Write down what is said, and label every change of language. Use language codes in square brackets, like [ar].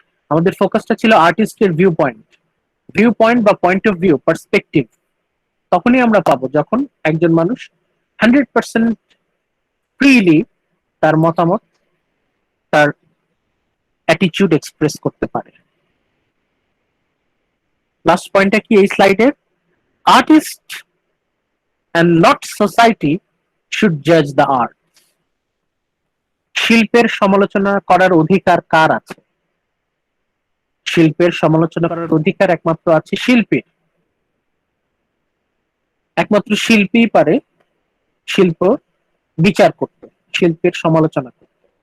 [bn] আমাদের ফোকাসটা ছিল আর্টিস্টের ভিউ পয়েন্ট বা পয়েন্ট অফ ভিউ, পার্সপেক্টিভ। তখনই আমরা পাবো যখন একজন মানুষ 100% ফ্রিলি তার মতামত, তার অ্যাটিটিউড এক্সপ্রেস করতে পারে। লাস্ট পয়েন্টটা কি এই স্লাইডের? [en] Artist and not society should judge the art. [bn] শিল্পের সমালোচনা করার অধিকার কার আছে? শিল্পের সমালোচনা করার অধিকার একমাত্র আছে শিল্পীর। একমাত্র শিল্পীই পারে শিল্প বিচার করতে, শিল্পের সমালোচনা করতে।